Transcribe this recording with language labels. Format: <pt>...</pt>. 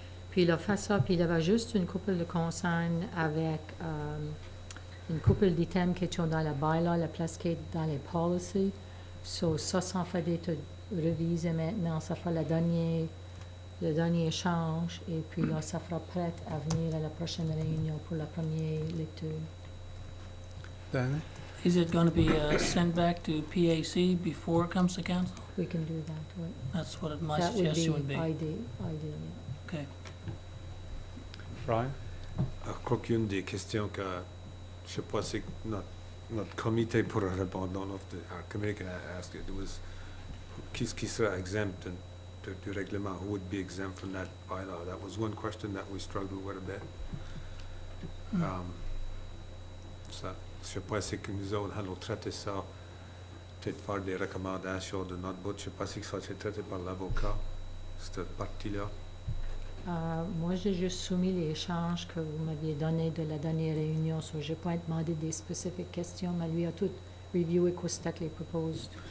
<fr>Puis il a fait ça, puis il avait juste une couple de consignes avec une couple d'items qui sont dans le bail là, la place qui est dans les policies. So, ça fait d'être révisé maintenant, ça fait le dernier échange, et puis là, ça fera prêt à venir à la prochaine réunion pour la première lecture.</fr> <en>Danny? Is it going to be sent back to PAC before it comes to council? We can do that, right? That's what my That suggestion would be. ideal, yeah. Okay. Brian?</en> <fr>Je crois qu'une des questions que je sais pas si notre comité pourra répondre, non,</fr> <en>our committee can ask it,</en> <fr>was qu'est-ce qui sera exempt du règlement?</fr> <en>Who would be exempt from that bylaw? That was one question that we struggled with a bit.</en> <fr>Ça, je sais pas si que nous allons traiter ça, peut-être faire des recommandations de notre bout. Je sais pas si ça a été traité par l'avocat, cette partie-là. Moi, j'ai juste soumis l'échange que vous m'aviez donné de la dernière réunion, so je n'ai pas demandé des spécifiques questions, mais lui a tout reviewé quoi c'était que les proposed.</fr>